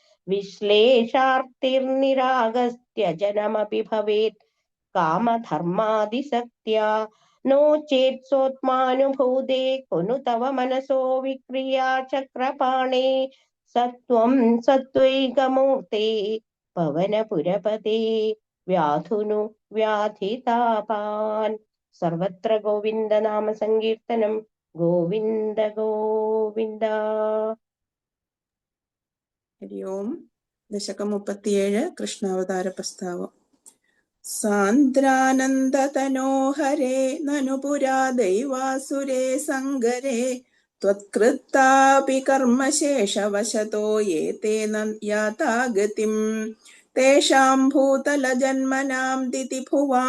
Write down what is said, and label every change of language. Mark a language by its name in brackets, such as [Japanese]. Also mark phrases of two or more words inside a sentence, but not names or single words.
[Sanskrit] विश्लेषार्तिर्निरागस्त्यजनमपि भवेत् कामधर्मादिसक्त्या नो चेत् सोत्मानुभूते कुनु तव मनसो विक्रिया चक्रपाणे सत्वं सत्त्वैकमूर्ते पवनपुरपते व्याधुनु व्याधितापान् सर्वत्र गोविन्दनाम सङ्कीर्तनं गोविन्द गोविन्द ഹരി ഓം. ദശകം 37 കൃഷ്ണാവതാര പ്രസ്താവം. സാന്ദ്രാനന്ദതനോഹരേ നനു പുരാ ദൈവാസുരേ സങ്കരേ ത്വത്കൃത്താപി കർമ്മശേഷവശതോ യേതേ യാതാഗതിം തേഷാം ഭൂതലജന്മനാം ദിതിഭുവാം